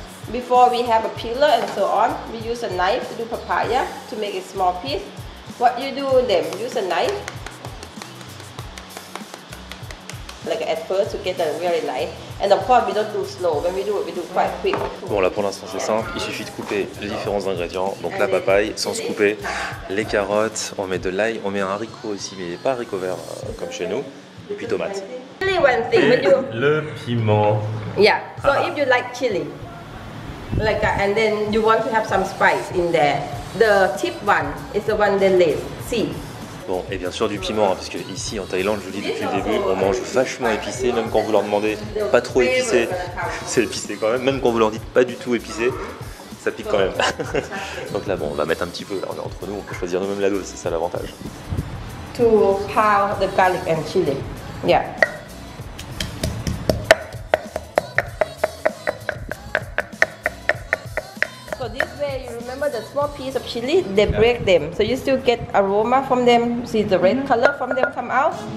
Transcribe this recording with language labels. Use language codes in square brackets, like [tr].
[en] Before we have a peeler and so on, we use a knife to do papaya to make a small piece. What you do then, use a knife. Like at first to get a very light, and of course we don't do slow. When we do it, we do quite quick. [fr] Bon là pour l'instant c'est simple, il suffit de couper les différents ingrédients. Donc la papaye sans se couper, les carottes, on met de l'ail, on met un haricot aussi, mais pas haricot vert comme chez nous, et puis tomates. [en] Really one thing when you [fr] Le piment. [en] yeah. So if you like chili, like and then you want to have some spice in there, the tip one is the one that lays seed. [fr] Bon, et bien sûr du piment, hein, parce que ici en Thaïlande, je vous le dis depuis le début, on mange vachement épicé, même quand vous leur demandez pas trop épicé, c'est épicé quand même, même quand vous leur dites pas du tout épicé, ça pique quand même. Donc là, bon, on va mettre un petit peu, là, on est entre nous, on peut choisir nous-mêmes la dose, c'est ça l'avantage. [en] To pound the garlic and chili, yeah. So this way, you remember the small piece of chili, they break them. So you still get aroma from them, see the red color from them come out.